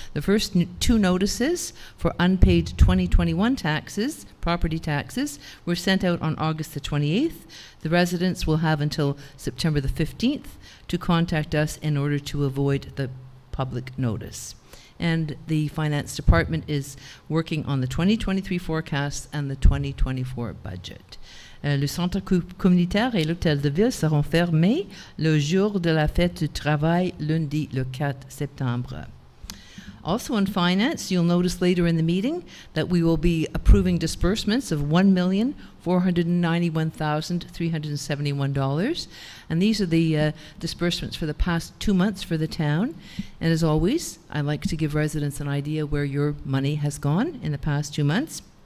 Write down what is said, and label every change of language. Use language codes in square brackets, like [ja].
[en] The first two notices for unpaid 2021 taxes, property taxes, were sent out on August the 28th. The residents will have until September the 15th to contact us in order to avoid the public notice. And the Finance Department is working on the 2023 forecast and the 2024 budget. [fr] Le centre communautaire et l'hôtel de ville seront fermés le jour de la fête du travail, lundi le 4 septembre. [en] Also in finance, you'll notice later in the meeting that we will be approving disbursements of $1,491,371. And these are the disbursements for the past 2 months for the town. And as always, I like to give residents an idea where your money has gone in the past 2 months.